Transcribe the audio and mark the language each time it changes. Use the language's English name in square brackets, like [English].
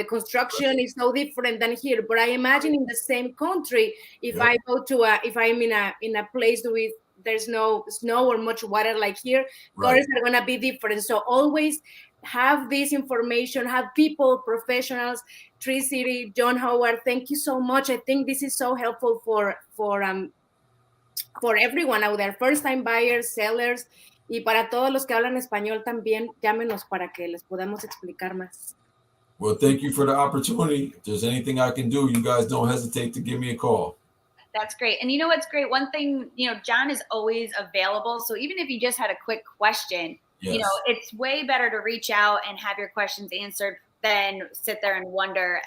[English] The construction is so different than here, but I imagine in the same country, if I go to if I'm in a place with there's no snow or much water like here, gutters are going to be different. So always have this information, have people, professionals. Tree City, John Howard, thank you so much. I think this is so helpful for everyone out there, first time buyers, sellers, [Spanish] y para todos los que hablan español también, llámenos para que les podamos explicar más. [English] Well, thank you for the opportunity. If there's anything I can do, you guys don't hesitate to give me a call. That's great. And you know what's great? One thing, John is always available. So even if you just had a quick question, it's way better to reach out and have your questions answered than sit there and wonder.